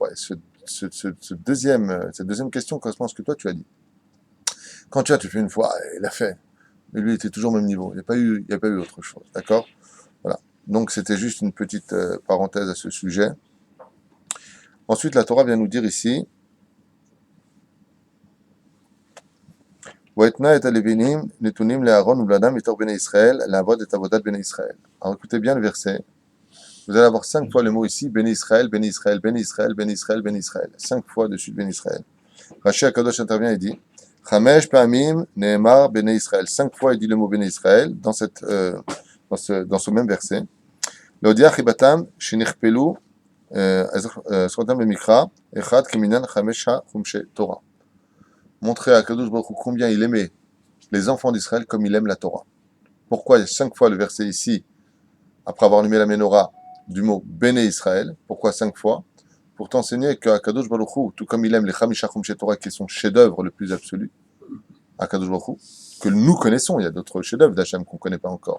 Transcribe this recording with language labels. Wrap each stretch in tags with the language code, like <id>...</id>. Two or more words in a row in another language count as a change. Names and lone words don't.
<fr>Et cette deuxième question correspond à ce que toi, tu as dit. Quand tu fais une fois, il l'a fait. Mais lui, il était toujours au même niveau. Il n'y a pas eu autre chose. D'accord? Voilà. Donc, c'était juste une petite parenthèse à ce sujet. Ensuite, la Torah vient nous dire ici</fr> <he>ואתנה את הלוים נתונים לאהרן ולבניו מתוך בני ישראל לעבד את עבדת בני ישראל.</he> <fr>Alors, écoutez bien le verset. Vous allez avoir 5 fois le mot ici Bnei Israël, Bnei Israël, Bnei Israël, Bnei Israël, Bnei Israël. 5 fois dessus Bnei Israël. Rashi HaKadosh intervient et dit</fr> <he>חמש פעמים נאמר בני ישראל.</he> <fr>5 fois il dit le mot Bnei Israël dans ce même verset.</fr> <he>להודיע חיבתם שנכפלו סרותם במקרא אחד כמנין חמשה חומשי תורה.</he> <fr>Montrer à</fr> <he>קדוש ברוך הוא</he> <fr>combien il aimait les enfants d'Israël comme il aime la Torah. Pourquoi il y a 5 fois le verset ici, après avoir allumé la Ménorah, du mot Béné Israël? Pourquoi 5 fois? Pour t'enseigner qu'à</fr> <he>קדוש ברוך הוא,</he> <fr>tout comme il aime les</fr> <he>חמישה חומשי תורה,</he> <fr>qui est son chef-d'œuvre le plus absolu, à</fr> <he>קדוש ברוך הוא,</he> <fr>que nous connaissons, il y a d'autres chefs-d'œuvre d'Hachem qu'on ne connaît pas encore.</fr>